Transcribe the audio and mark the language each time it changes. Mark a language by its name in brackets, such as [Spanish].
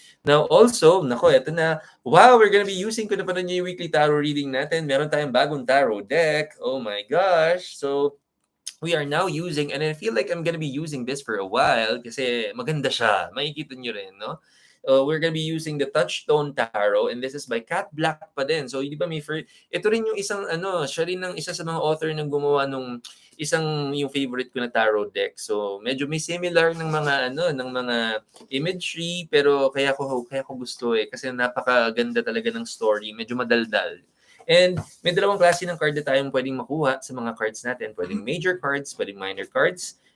[Filipino] Now also, eto na, wow, [English] we're gonna be using, [Filipino] kung napanood niyo yung weekly tarot reading natin, meron tayong bagong tarot deck. [English] Oh my gosh! So, we are now using, and I feel like I'm gonna be using this for a while [Filipino] kasi maganda siya. Makikita nyo rin, no? [English] We're gonna be using the Touchstone Tarot, and this is by Cat Black pa din. [Filipino] So, di ba ito rin yung isang, siya rin ang isa sa mga author na gumawa nung yung favorite ko na tarot deck. So, medyo may similar ng mga imagery, pero kaya ko gusto kasi napakaganda talaga ng story. Medyo madaldal. And may dalawang klase ng card na tayong pwedeng makuha sa mga cards natin. Pwedeng major cards, pwedeng minor cards.